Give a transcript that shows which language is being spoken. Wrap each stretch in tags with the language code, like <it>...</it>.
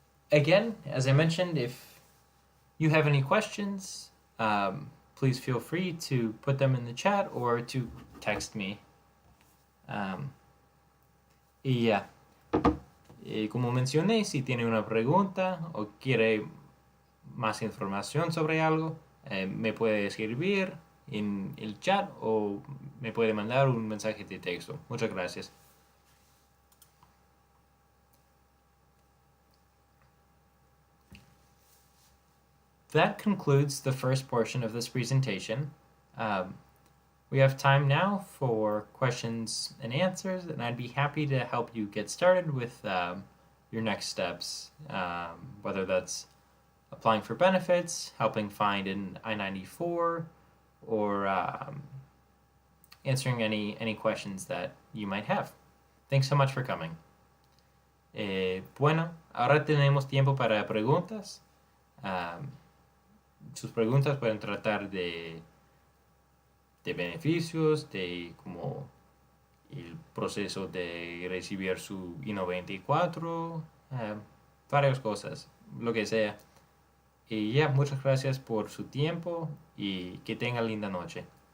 <en>Again, as I mentioned, if you have any questions, please feel free to put them in the chat or to text me.</en> <es>Y ya, como mencioné, si tiene una pregunta o quiere más información sobre algo, me puede escribir en el chat o me puede mandar un mensaje de texto. Muchas gracias.</es> <en>That concludes the first portion of this presentation. Um, we have time now for questions and answers, and I'd be happy to help you get started with your next steps, whether that's applying for benefits, helping find an I-94, or answering any questions that you might have. Thanks so much for coming.</en> <es>Bueno, ahora tenemos tiempo para preguntas. Sus preguntas pueden tratar de beneficios, de como el proceso de recibir su I-94, varias cosas, lo que sea. Y ya, muchas gracias por su tiempo y que tenga linda noche.</es>